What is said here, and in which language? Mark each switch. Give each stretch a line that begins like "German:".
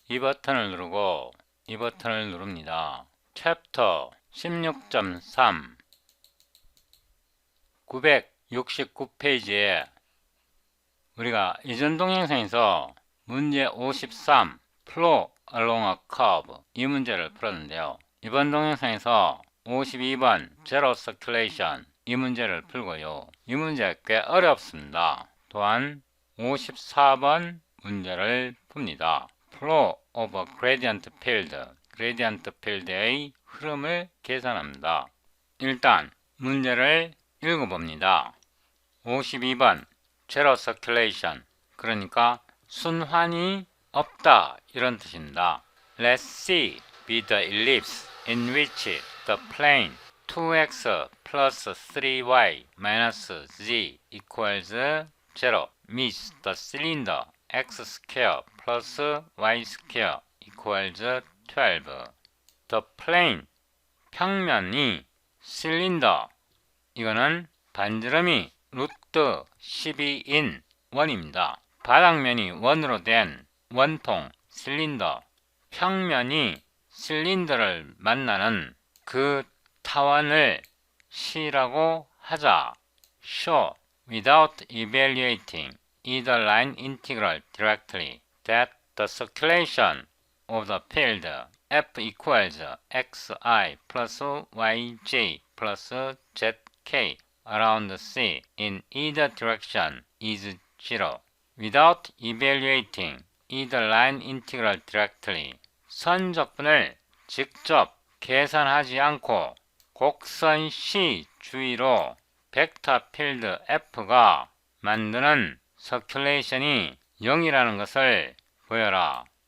Korean: 이 버튼을 누르고 이 버튼을 누릅니다. 챕터 16.3 969페이지에 우리가 이전 동영상에서 문제 53 Flow along a curve 이 문제를 풀었는데요. 이번 동영상에서 52번 Zero Circulation 이 문제를 풀고요. 이 문제 꽤 어렵습니다. 또한 54번 문제를 풉니다.
English: flow of a gradient field, gradient field의
Korean: 흐름을 계산합니다. 일단 문제를 읽어봅니다. 52번 zero circulation, 그러니까 순환이 없다 이런 뜻입니다.
English: Let's see be the ellipse in which the plane 2x plus 3y minus z equals 0 meets the cylinder x square plus y square equals 12. The plane,
Korean: 평면이 실린더, 이거는 반지름이 루트 12인 원입니다. 바닥면이 원으로 된 원통 실린더, 평면이 실린더를 만나는 그 타원을 C라고 하자.
English: Show without evaluating either line integral directly that the circulation of the field F equals xi plus yj plus zk around C in either direction is 0. Without evaluating either line integral directly,
Korean: 선적분을 직접 계산하지 않고 곡선 C 주위로 벡터 필드 F가 만드는 서큘레이션이 0이라는 것을 보여라.